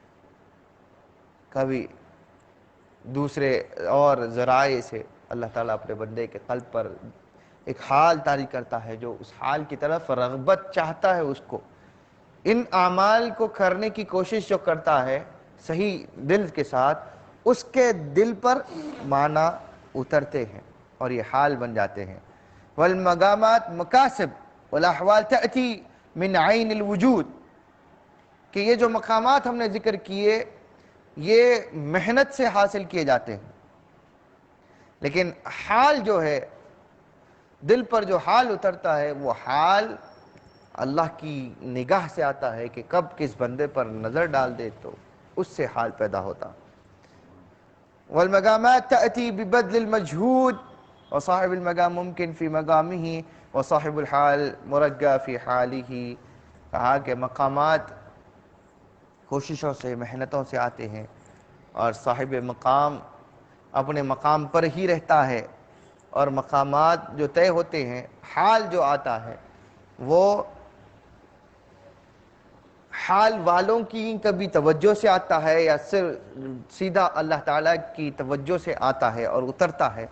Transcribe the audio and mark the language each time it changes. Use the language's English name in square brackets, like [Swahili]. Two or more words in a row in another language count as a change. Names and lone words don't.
[Urdu] کبھی دوسرے اور ذرائع سے اللہ تعالیٰ اپنے بندے کے قلب پر ایک حال طاری کرتا ہے جو اس حال کی طرف رغبت چاہتا ہے اس کو۔ ان اعمال کو کرنے کی کوشش جو کرتا ہے صحیح دل کے ساتھ، اس کے دل پر معنی اترتے ہیں اور یہ حال بن جاتے ہیں۔ [Arabic] والمقامات مکاسب والاحوال تأتی من عین الوجود، [Urdu] کہ یہ جو مقامات ہم نے ذکر کیے یہ محنت سے حاصل کیے جاتے ہیں، لیکن حال جو ہے، دل پر جو حال اترتا ہے، وہ حال اللہ کی نگاہ سے آتا ہے کہ کب کس بندے پر نظر ڈال دے تو اس سے حال پیدا ہوتا۔ [Arabic] والمقامات تأتی ببذل المجہود، وصاحب المقام ممکن فی مقامہ وصاحب الحال مرغع فی حالہ۔ [Urdu] کہا کہ مقامات کوششوں سے، محنتوں سے آتے ہیں، اور صاحب مقام اپنے مقام پر ہی رہتا ہے، اور مقامات جو طے ہوتے ہیں، حال جو آتا ہے وہ حال والوں کی کبھی توجہ سے آتا ہے یا صرف سیدھا اللہ تعالیٰ کی توجہ سے آتا ہے اور اترتا ہے۔